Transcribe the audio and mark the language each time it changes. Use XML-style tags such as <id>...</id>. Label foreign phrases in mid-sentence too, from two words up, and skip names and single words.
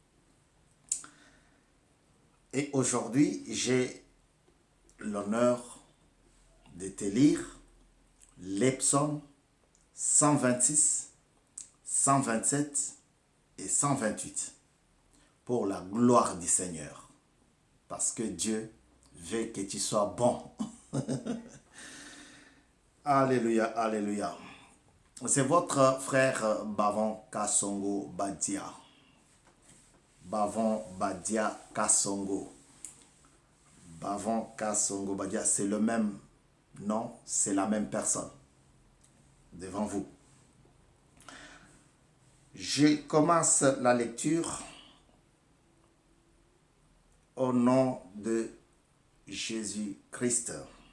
<fr>Et aujourd'hui, j'ai l'honneur de te lire les psaumes 126, 127 et 128 pour la gloire du Seigneur. Parce que Dieu veut que tu sois bon. Alléluia, alléluia. C'est votre frère Bavon Kasongo Badia. Bavon Badia Kasongo. Bavon Kasongo Badia, c'est le même nom, c'est la même personne devant vous. Je commence la lecture au nom de Jésus-Christ.</fr>